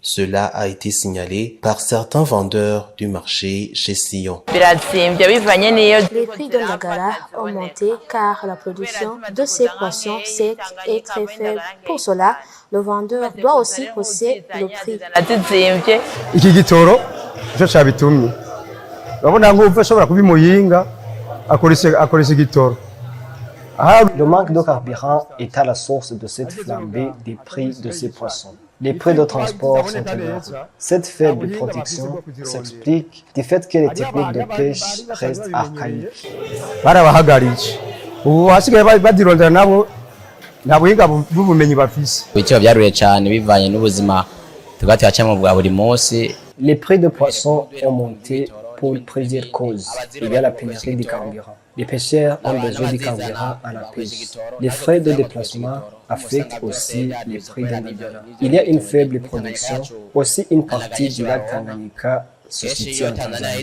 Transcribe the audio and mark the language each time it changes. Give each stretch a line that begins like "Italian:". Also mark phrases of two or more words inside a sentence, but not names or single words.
French: Cela a été signalé par certains vendeurs du marché chez Sion. Les prix de Ndagala ont monté car la production de ces poissons secs est très faible. Pour cela, le vendeur doit aussi hausser le prix.
Rundi: Iki gitoro cyo cabitumye urabona nk'uva ashobora kubimuyinga akoresha igitoro.
French: Le manque de carburant est à la source de cette flambée des prix de ces poissons. Les prix de transport sont énormes. Cette faible production s'explique du fait que les techniques de pêche restent archaïques.
Rundi: Barabahagaritse ubu hasigaye badirondera nabo nta buhinga bw'ubumenyi bafise. Ibiciro byaruye cyane bivanye n'ubuzima tugatacamo bwa buri munsi.
French: Les prix de poissons ont monté pour plusieurs causes. Il y a la pénurie du carburant. Les pêcheurs ont besoin du carburant à la pêche. Les frais de déplacement affectent aussi les prix des Ndagala. Il y a une faible production. Aussi, une partie du lac Tanganyika se situe en Tanzanie.